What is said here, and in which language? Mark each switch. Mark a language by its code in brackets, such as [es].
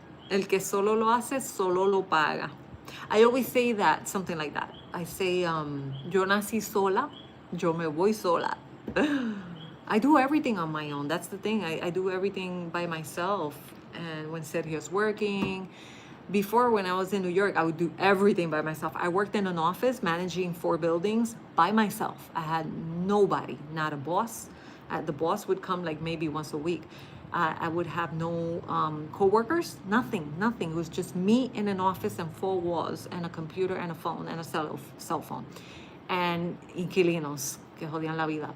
[es] El que solo lo hace, solo lo paga. [en] I always say that, something like that. I say, [es] yo nací sola, yo me voy sola. [en] I do everything on my own. That's the thing. I do everything by myself. And when Sergio's working, before when I was in New York, I would do everything by myself. I worked in an office managing 4 buildings by myself. I had nobody, not a boss. The boss would come like maybe once a week. I would have no co-workers, nothing. It was just me in an office and 4 walls and a computer and a phone and a cell phone. [es] And inquilinos que jodían la vida.